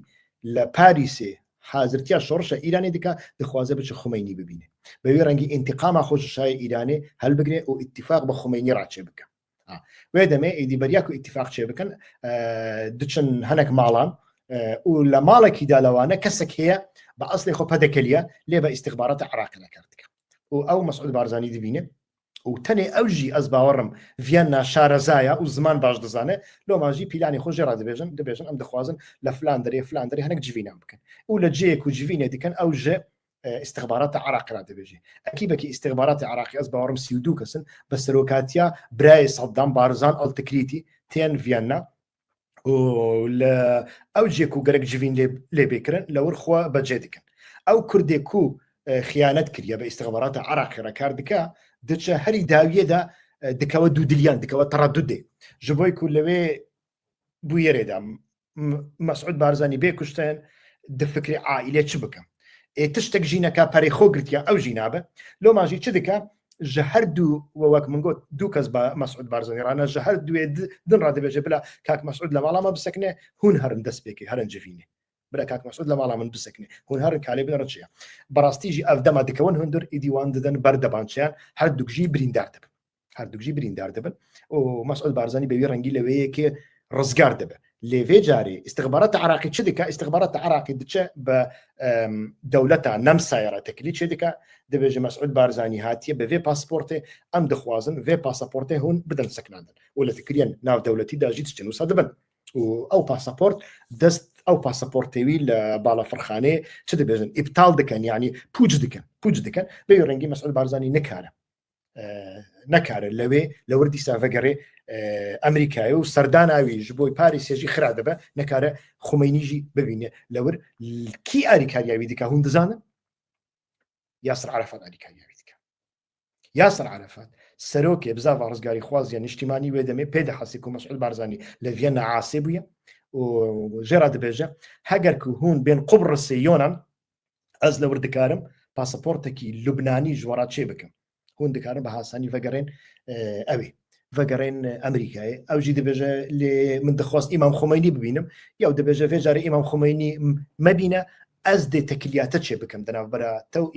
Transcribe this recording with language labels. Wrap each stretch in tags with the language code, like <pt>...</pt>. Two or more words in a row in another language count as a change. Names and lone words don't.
<ku>li Parîsê hazirtiya şorşa İranê dike dixwaze biçe Xumeyni bibîne bi wê rengî întiqama xwe ji şayê İranê helbigire û îtîfaq bi Xumeyni re çê bike wê demê êdî beriya ku îtîfaq çê bikin diçin hinek malan û li malekî da lewane kesek heye بە ئەسڵی خۆ پەدەکەلیە لێ بە ئیستیخباراتە عراقی نەکردکە و ئەو مەسعود بارزانی دەبینێ و تەنێ ئەوژی ئەس باوەڕم ڤیەننا شارەزایە و زمان باش دەزانێ لۆماژی پیلانی خۆ ژێرا دەبێژن ئەم دەخوازن لە فلان دەرێ هەنێک جیڤینان بکەن و لە جەیەک و جیڤینێ دیکەن ئەو ژێ استخبارات عراق را دەبێژێ ئەکیبەکی استخبارات عراقی ئەس باوەڕم 32 کەسن بە سەرۆکاتیا برای سەدام بارزان ئەڵتکریتی تێن ڤیاننا لە ئەو جێک و گەرەک جوین لێ بێکردن لەور خوا بەجێ دکن ئەو کوردێک و خیانەت کردە بە استخبارات عراقی ڕکار دکا دچە هەری داویەدا دکەوە دوو دلیان دکەوە تەڕەدودێ ji بۆی ku lewê bûyerê de Mesûd Barzanî bê kuştên di fikrê aîlê çi bikin tiştek jî neka perê xwe girtiya ew jî nabe loma jî çi dike ji her dû wek min got dû kes Mesûd Barzanî rane ji her duê din ra dibêje bila kak Mesûd li mala me bisekine hûn herin destpêkê herin civînê bila kak Mesûd li mala min bisekine hûn herin kalê bin reçiya berastî jî ev dema dikewin hundir êdî wan didin ber debançeyan her duk jî birîndar dibin هەردووک ژی بریندار دەبن و مەسعود بارزانی بەوی ڕەنگی لەوەیەکێ ڕزگار دەبێت لێ vê carê استخبارات عراقی çi dike استخبارات عراقی diçe bi dewleta nemsayera tekilî çê dike dibêje Mesûd Barzanî hatiye bi vê pasportê em dixwazin vê pasaportê hûn bidin seknandin û li fikriyên navdewletî de jî tiştên wisa dibin û ew pasaport dest ew pasaportê wî li balafirxanê çi dibêjin îptal dikin yanî pûc dikin bêyî rengî Mesûd Barzanî nikare نەکارە لەوێ لەوەر دیسا ڤەگەڕێ ئەمریکای و سەرداناوی ji بۆی پاریسێژی خرا دەبە نەکارە خومەینیژی ببینێ لەور کی ئاریکاریاوی دیکە هەون دەزانن یاسر عەرەفات ئاریکاریاوی دیکە یاسر عەرەفات سەرۆکێ بزاڤ ڕزگاری خوازیان نیشتیمانی وێ دەمێ پێ دەحەسی و مەسعود بارزانی لە ڤیەنە عاسێ بووە و ژێرا دەبێژە هەگەر ku hûn bên Qubrısê yonan ez lewir dikarim pasaportekî Lubnanî ji wera çê bikim hûn dikarin bi hasanî vegerên ew vegerên Amerîkayê ew jî dibêje lê min dixwast İmam Xomeynî bibînim ya dibêje vê carê İmam Xomeynî mebîne ez dê tekiliyate çê bikim di navbera te û</ku>